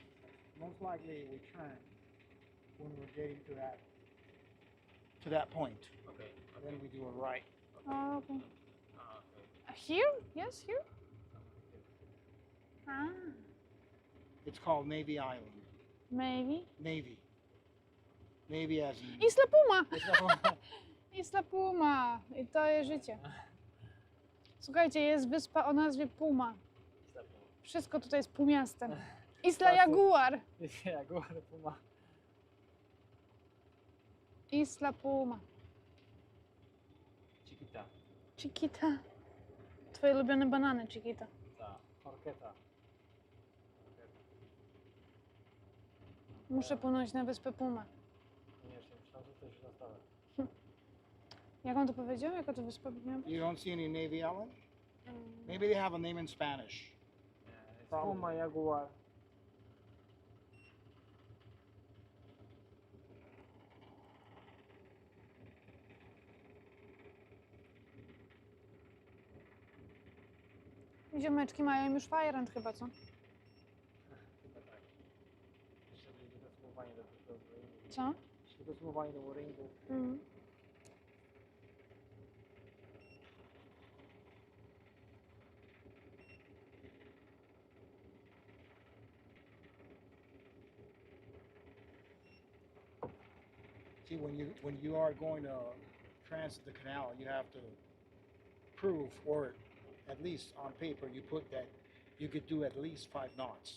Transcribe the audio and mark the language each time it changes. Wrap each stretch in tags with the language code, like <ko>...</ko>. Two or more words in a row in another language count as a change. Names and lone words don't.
<en>Most likely we turn when we're getting to that point. Okay. Then we do a right. Okay. Here? Yes, here. Ah, It's called Navy Island. maybe. Navy. Navy as in Isla Puma! Isla Puma!</en> <pl>I to jest życie. Słuchajcie, jest wyspa o nazwie Puma. Wszystko tutaj jest pumiaste. Isla Jaguar! Jaguar Puma. Isla Puma. Chiquita. Chiquita. Twoje ulubione banany, Chiquita. Ta. Orketa. Muszę płynąć na wyspę Puma. Koniecznie, myślałem, że to źle stałe. Jak on to powiedział? Jaka to wyspa miała być?</pl> <en>you don't see any Navy Island? Maybe they have a name in Spanish. Puma, Jaguar.</en> <pl>Ziomeczki mają już fajrant chyba, co? Chyba tak. Jeszcze będzie dosumowanie do ringu. Co? Jeszcze dosumowanie do ringu. Mm.</pl> <en>See, when you are going to transit the canal, you have to prove, or at least on paper, you put that you could do at least 5 knots.</en>